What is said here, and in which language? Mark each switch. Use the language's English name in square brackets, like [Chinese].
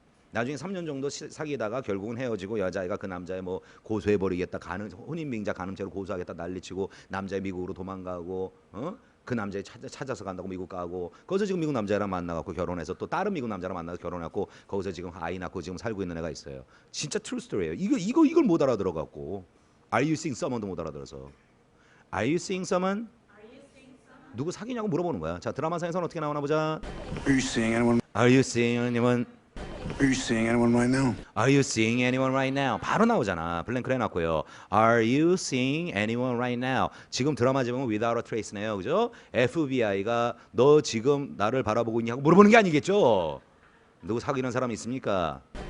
[Korean] 나중에 3년 정도 사귀다가 결국은 헤어지고 여자아이가 그 남자애 뭐 고소해버리겠다, 혼인빙자 간음죄로 고소하겠다 난리치고 남자애 미국으로 도망가고 그 남자애 찾아서 간다고 미국 가고 거기서 지금 미국 남자랑 만나갖고 결혼해서 또 다른 미국 남자랑 만나서 결혼했고 거기서 지금 아이 낳고 지금 살고 있는 애가 있어요. 진짜 트루 스토리예요. 이걸 못 알아들어갖고 [English] Are you seeing someone [Korean] 도 못 알아들어서 Are you seeing someone? 누구 사귀냐고 물어보는 거야. 자 드라마상에서는 어떻게 나오나 보자. [English] Are you seeing anyone? Are you seeing anyone? Are you seeing anyone right now? Are you seeing anyone right now? [Korean] 바로 나오잖아. 블랭크를 해놨고요. [English] Are you seeing anyone right now? [Korean] 지금 드라마 제목은 Without a Trace네요. 그죠? FBI가 너 지금 나를 바라보고 있냐고 물어보는 게 아니겠죠? 누구 사귀는 사람 있습니까?